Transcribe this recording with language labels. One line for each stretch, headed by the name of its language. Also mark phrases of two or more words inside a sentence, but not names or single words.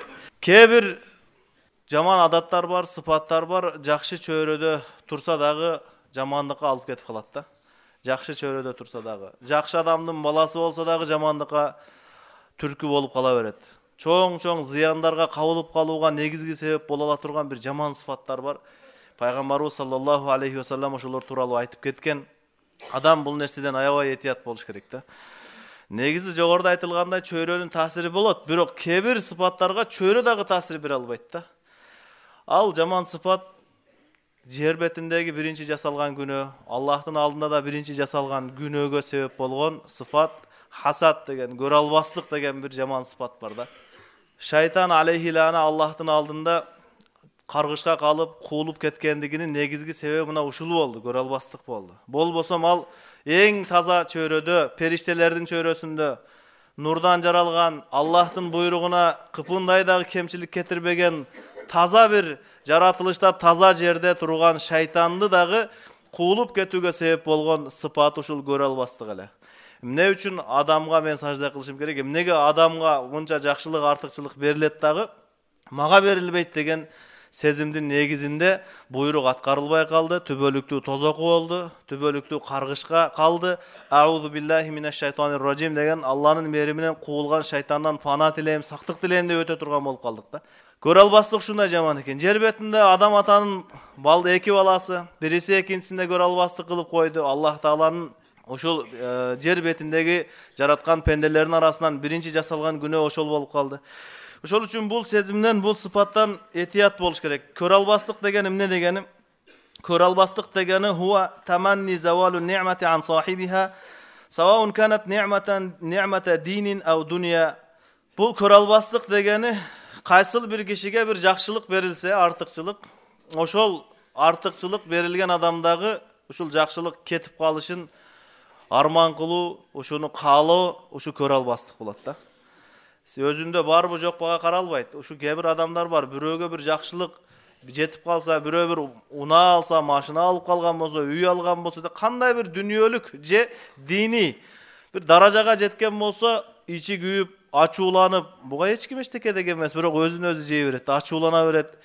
Kyrgyz: Кээ бир жаман адаттар бар, сыпаттар бар, жакшы чөйрөдө турса дагы жамандыкка алып кетип калат да. Жакшы чөйрөдө турса дагы, жакшы адамдын баласы болсо дагы жамандыкка түркү болуп кала берет. Чоң-чоң зыяндарга кабылып калууга негизги себеп боло ала турган бир жаман сыпаттар бар. Пайгамбарыбыз
Arabic: صلى الله عليه وسلم
Kyrgyz: ошолор тууралуу айтып кеткен. Адам бул нерседен аябай этият болуш керек да. Негизи жогоруда айтылгандай чөйрөнүн таасири болот, бирок кээ бир сыпаттарга чөйрө дагы таасир бере албайт да. Ал жаман сыпат жер бетиндеги биринчи жасалган күнөө, Аллахтын алдында да биринчи жасалган күнөөгө себеп болгон сыфат хасад деген, көрө албастык деген бир жаман сыпат бар да. Шайтан
Arabic: عليه لعنة
Kyrgyz: Аллахтын алдында каргышка калып, куулуп кеткендигинин негизги себеби мына ушул болду, көрө албастык болду. Болбосо ал эң таза чөйрөдө, периштелердин чөйрөсүндө, нурдан жаралган, Аллахтын буйругуна кыпындай дагы кемчилик кетирбеген таза бир жаратылышта таза жерде турган шайтанды дагы куулуп кетүүгө себеп болгон сыпат ушул көрө албастык эле. Эмне үчүн адамга мен сажда кылышым керек? Эмнеге адамга мынча жакшылык, артыкчылык берилет дагы мага берилбейт деген сезимдин негизинде буйрук аткарылбай калды, түбөлүктүү тозоку болду, түбөлүктүү каргышка калды.
Arabic: أعوذ بالله من الشيطان الرجيم
Kyrgyz: деген Алланын мээриминен куулган шайтандан пана тилейм, сактык тилейм деп өтө турган болуп калдык да. Көрө албастык ушундай жаман экен. Жер бетинде адам атанын эки баласы, бириси экинчисинде көрө албастык кылып койду. Аллах Тааланын ошол жер бетиндеги жараткан пенделердин арасынан биринчи жасалган күнөө ошол болуп калды. Ошол үчүн бул сезимден, бул сыпаттан этият болуш керек. Көрө албастык деген эмне дегени? Көрө албастык дегени
Arabic: هو تمني زوال نعمة عن صاحبها سواء كانت نعمة دين أو دنيا.
Kyrgyz: Бул көрө албастык дегени кайсыл бир кишиге бир жакшылык берилсе, артыкчылык, ошол артыкчылык берилген адамдагы ушул жакшылык кетип калышын арман кылуу, ошону каалоо, ушу көрө албастык болот да. Өзүндө барбы жокпуга каралбайт. Ушу кээ бир адамдар бар, бирөөгө бир жакшылык жетип калса, бирөө бир унаа алса, машина алып калган болсо, үй алган болсо, кандай бир дүнүйөлүк же дини бир даражага жеткен болсо, ичи күйүп, ачууланып, буга эч ким эчтеке деген эмес, бирок өзүн өзү жей берет, ачуулана берет.